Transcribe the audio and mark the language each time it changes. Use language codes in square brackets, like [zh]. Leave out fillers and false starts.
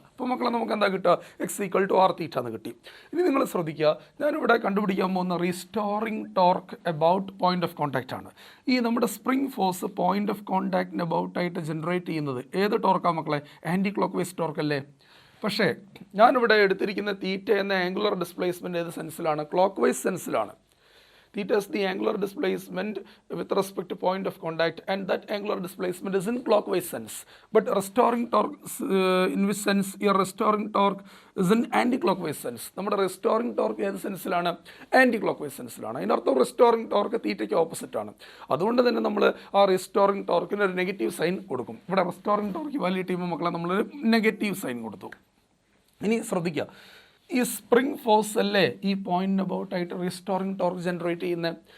[ml] അപ്പോൾ മക്കളെ നമുക്ക് എന്താ കിട്ടുക? എക്സ് ഈക്വൽ ടു ആർ തീറ്റ എന്ന് കിട്ടി. ഇനി നിങ്ങൾ ശ്രദ്ധിക്കുക, ഞാനിവിടെ കണ്ടുപിടിക്കാൻ പോകുന്ന restoring torque about point of contact ആണ്. ഈ നമ്മുടെ spring force point of കോൺടാക്റ്റിന് അബൌട്ടായിട്ട് generate ചെയ്യുന്നത് ഏത് ടോർക്കാണ് മക്കളെ? ആൻറ്റി ക്ലോക്ക് വൈസ് ടോർക്ക് അല്ലേ? പക്ഷേ ഞാനിവിടെ എടുത്തിരിക്കുന്ന തീറ്റ എന്ന ആംഗുലർ ഡിസ്പ്ലേസ്മെൻറ്റ് ഏത് സെൻസിലാണ്? Clock vice സെൻസിലാണ്. [en] Theta is the angular displacement with respect to point of contact, and that angular displacement is in clockwise sense. But restoring torque, in which sense your restoring torque is in anti-clockwise sense. [ml] നമ്മുടെ restoring torque ഏത് സെൻസിലാണ്? Anti-clockwise സെൻസിലാണ്. അതിനർത്ഥം restoring torque തീറ്റയ്ക്ക് opposite ആണ്. അതുകൊണ്ട് തന്നെ നമ്മൾ ആ restoring torqueന് ഒരു negative sign കൊടുക്കും. ഇവിടെ restoring torque വാല്യൂ ചെയ്യുമ്പോൾ മക്കളെ നമ്മളൊരു നെഗറ്റീവ് സൈൻ കൊടുത്തു. ഇനി ശ്രദ്ധിക്കുക, ഈ സ്പ്രിംഗ് ഫോഴ്സ് അല്ലേ ഈ പോയിന്റ് അബൌട്ടായിട്ട് റീസ്റ്റോറിംഗ് ടോർക്ക് ജനറേറ്റ് ചെയ്യുന്നത്?